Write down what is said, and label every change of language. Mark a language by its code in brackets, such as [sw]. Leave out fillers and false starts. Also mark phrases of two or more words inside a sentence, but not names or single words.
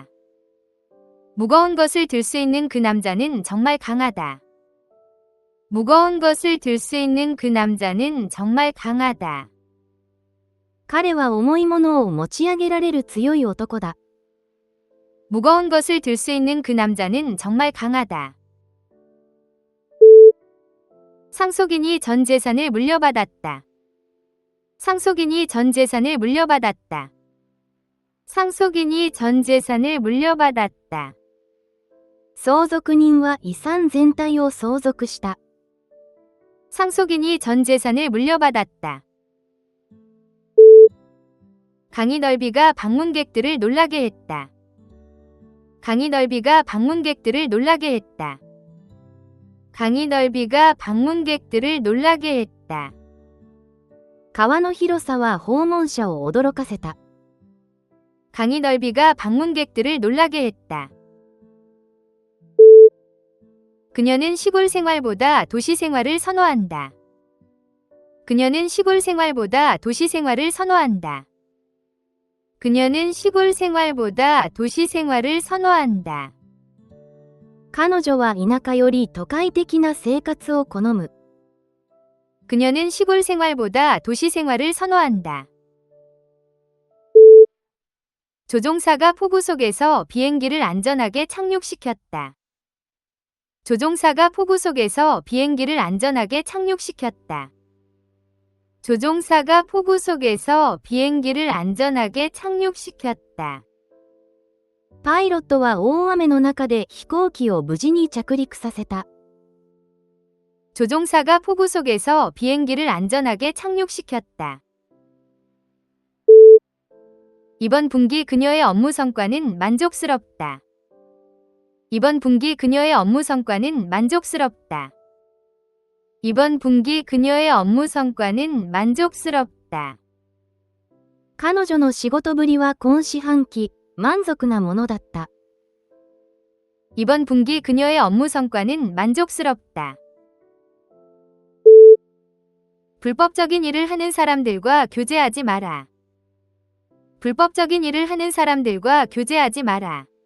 [ko] 무거운 것을 들 수 있는 그 남자는 정말 강하다. 무거운 것을 들 수 있는 그 남자는 정말 강하다. [ja] 彼は重いものを持ち上げられる強い男だ。 [ko] 무거운 것을 들 수 있는 그 남자는 정말 강하다. 상속인이 전 재산을 물려받았다. 상속인이 전 재산을 물려받았다. 상속인이 전 재산을 물려받았다. [ja] 相続人は遺産全体を相続した。 [ko] 상속인이 전 재산을 물려받았다. 강의 넓이가 방문객들을 놀라게 했다. 강의 넓이가 방문객들을 놀라게 했다. 강의 넓이가 방문객들을 놀라게 했다. [ja] 川の広さは訪問者を驚かせた。 [ko] 강의 넓이가 방문객들을 놀라게 했다. 그녀는 시골 생활보다 도시 생활을 선호한다. 그녀는 시골 생활보다 도시 생활을 선호한다. 그녀는 시골 생활보다 도시 생활을 선호한다. [ja] 彼女は田舎より都会的な生活を好む。 [ko] 그녀는 시골 생활보다 도시 생활을 선호한다. 조종사가 폭우 속에서 비행기를 안전하게 착륙시켰다. 조종사가 폭우 속에서 비행기를 안전하게 착륙시켰다. 조종사가 폭우 속에서 비행기를 안전하게 착륙시켰다. [ja] パイロットは大雨の中で飛行機を無事に着陸させた。 [ko] 조종사가 폭우 속에서 비행기를 안전하게 착륙시켰다. 이번 분기 그녀의 업무 성과는 만족스럽다. 이번 분기 그녀의 업무 성과는 만족스럽다. 이번 분기 그녀의 업무 성과는 만족스럽다. [ja] 彼女の仕事ぶりは今四半期、満足なものだった。 [ko] 이번 분기 그녀의 업무 성과는 만족스럽다. 불법적인 일을 하는 사람들과 교제하지 마라. 불법적인 일을 하는 사람들과 교제하지 마라.